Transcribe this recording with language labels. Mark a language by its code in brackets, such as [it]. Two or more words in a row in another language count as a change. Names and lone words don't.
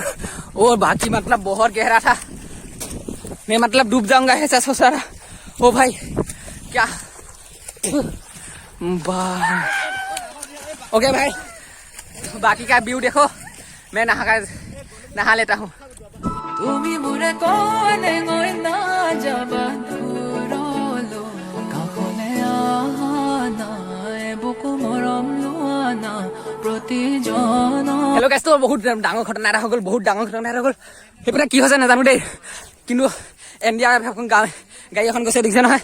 [hi] और बाकी मतलब बहुत गहरा था, मैं मतलब डूब जाऊंगा ऐसा सोच रहा। ओ भाई क्या ओके भाई, बाकी का व्यू देखो। मैं नहा लेता हूँ। তুমি মোরে কোনে গই না যাবা দূৰলো, কাষলে আহা বুকু মৰম লোৱা না প্ৰতিজন। [en] hello guys, [as] তো বহুত ডাঙৰ ঘটনা এটা হৈ গ'ল, বহুত ডাঙৰ ঘটনা এটা হৈ গ'ল। সেইপিনে কি হৈছে নাজানো দেই, কিন্তু ইণ্ডিয়াৰ এখন গাড়ী এখন গৈছে, দেখিছে নহয়?